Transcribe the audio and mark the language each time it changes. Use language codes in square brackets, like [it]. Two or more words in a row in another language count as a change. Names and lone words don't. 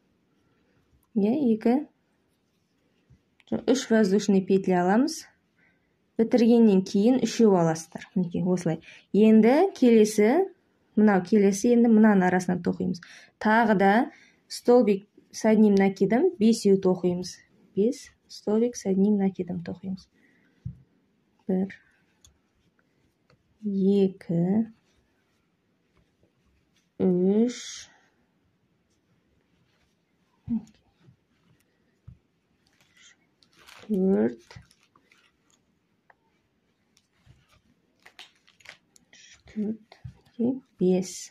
[ru] 3 воздушный петля аламыз. [kk] Бітіргеннен кейін 3-еу аласыздар. Осылай. Енді келесі, енді мынаның арасынан тоқимыз. Тағы да [ru] столбик с одним накидом [kk] 5-еу тоқимыз. [ru] 5 столбик с одним накидом тоқимыз. 1, 2, 3, 4, 5.